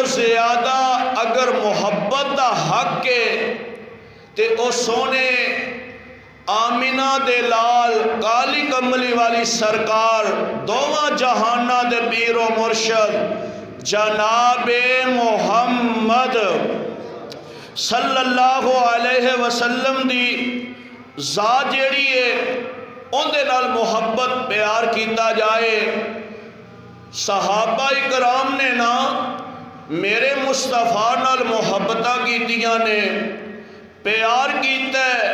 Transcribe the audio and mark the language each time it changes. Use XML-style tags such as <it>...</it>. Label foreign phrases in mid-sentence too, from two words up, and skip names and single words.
<pa>ਜ਼ਿਆਦਾ ਅਗਰ ਮੁਹੱਬਤ ਕਾ ਹੱਕ ਹੈ ਤੋ ਵੋ ਸੋਹਣੇ ਆਮਿਨਾ ਦੇ ਲਾਲ ਕਾਲੀ ਕਮਲੀ ਵਾਲੀ ਸਰਕਾਰ ਦੋਵਾਂ ਜਹਾਨਾਂ ਦੇ ਪੀਰੋ ਮੁਰਸ਼ਦ ਜਨਾਬੇ ਮੋਹੰਮਦ</pa> <ar>صلى الله عليه وسلم</ar> <pa>ਦੀ ਜ਼ਾਤ ਜਿਹੜੀ ਹੈ ਉਨ੍ਹਾਂ ਦੇ ਨਾਲ ਮੁਹੱਬਤ ਪਿਆਰ ਕੀਤਾ ਜਾਏ। ਸਹਾਬਾ ਇਕਰਾਮ ਨੇ ਨਾ ਮੇਰੇ ਮੁਸਤਫ਼ਾ ਨਾਲ ਮੁਹੱਬਤਾਂ ਕੀਤੀਆਂ ਨੇ, ਪਿਆਰ ਕੀਤਾ ਹੈ।</pa>